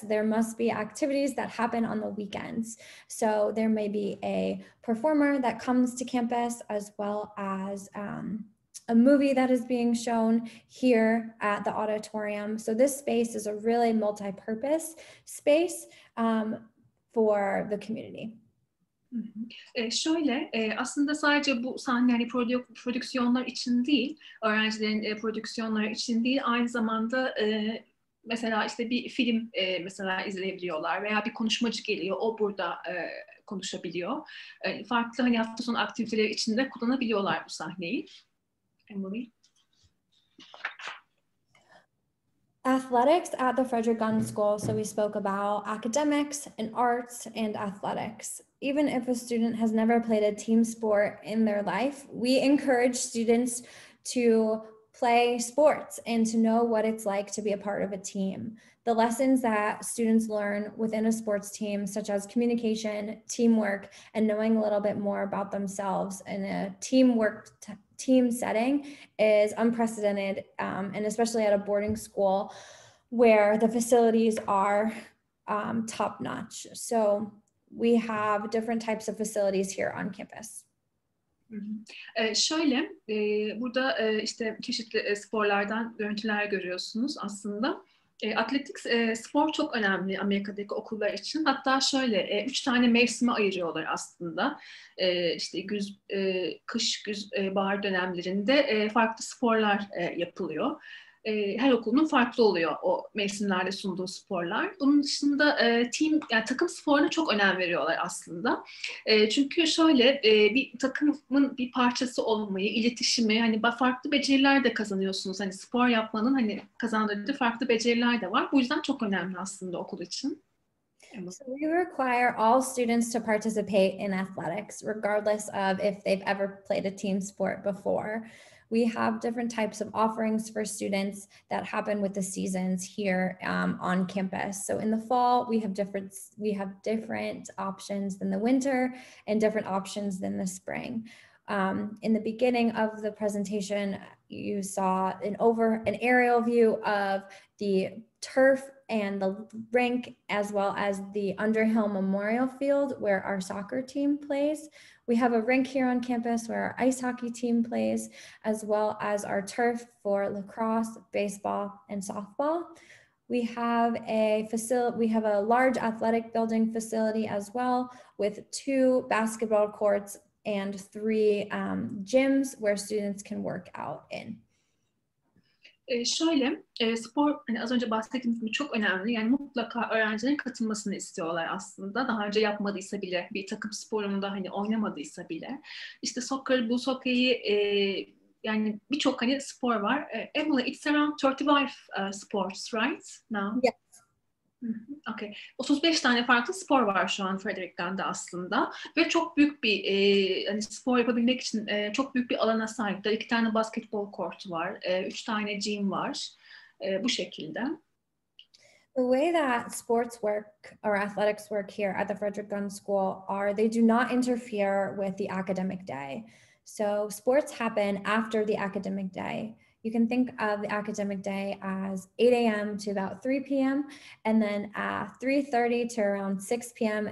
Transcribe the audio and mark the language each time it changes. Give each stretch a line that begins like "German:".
English: There must be activities that happen on the weekends. So there may be a performer that comes to campus, as well as a movie that is being shown here at the auditorium. So this space is a really multi-purpose space for the community.
Turkish: Şöyle, aslında sadece bu sahne hani prodüksiyonlar için değil, öğrencilerin prodüksiyonları için değil, aynı zamanda mesela işte bir film mesela izleyebiliyorlar veya bir konuşmacı geliyor, o burada konuşabiliyor. Farklı hani hafta sonu aktiviteleri içinde kullanabiliyorlar bu sahneyi.
English: Emily? Athletics at the Frederick Gunn School. So we spoke about academics and arts and athletics. Even if a student has never played a team sport in their life, we encourage students to play sports and to know what it's like to be a part of a team. The lessons that students learn within a sports team, such as communication, teamwork, and knowing a little bit more about themselves in a team setting is unprecedented, and especially at a boarding school where the facilities are top-notch. So we have different types of facilities here on campus.
Turkish: Şöyle, burada işte çeşitli sporlardan görüntüler görüyorsunuz aslında. Atletik spor çok önemli Amerika'daki okullar için. Hatta şöyle 3 tane mevsime ayırıyorlar aslında. İşte kış, bahar dönemlerinde farklı sporlar yapılıyor. Her okulun farklı oluyor o mevsimlerde sunduğu sporlar. Bunun dışında yani takım sporuna çok önem veriyorlar aslında. Çünkü şöyle bir takımın bir parçası olmayı, iletişimi, hani farklı beceriler de kazanıyorsunuz. Hani spor yapmanın hani kazandırdığı farklı beceriler de var. Bu yüzden çok önemli aslında okul için.
English: So we require all students to participate in athletics, regardless of if they've ever played a team sport before. We have different types of offerings for students that happen with the seasons here on campus. So in the fall, we have different options than the winter and different options than the spring. In the beginning of the presentation, you saw an aerial view of the turf and the rink, as well as the Underhill Memorial Field where our soccer team plays. We have a rink here on campus where our ice hockey team plays, as well as our turf for lacrosse, baseball, and softball. We have a large athletic building facility as well, with 2 basketball courts and 3 gyms where students can work out in.
Turkish: Şöyle, spor hani az önce bahsettiğimiz gibi çok önemli. Yani mutlaka öğrencilerin katılmasını istiyorlar aslında. Daha önce yapmadıysa bile, bir takım sporunda hani oynamadıysa bile. İşte soccer, bu hockey'i yani birçok hani spor var.
English: Emily, it's around 35 sports, right? Now? Yes. Okay.
Turkish: 35 tane farklı spor var şu an Frederick Gunn'da aslında ve çok büyük bir hani spor yapabilmek için çok büyük bir alana sahipler. 2 tane basketbol kortu var, 3 tane gym var, bu şekilde.
English: The way that sports work or athletics work here at the Frederick Gunn School are they do not interfere with the academic day. So sports happen after the academic day. You can think of the academic day as 8 a.m. to about 3 p.m. And then 3:30 to around 6 p.m.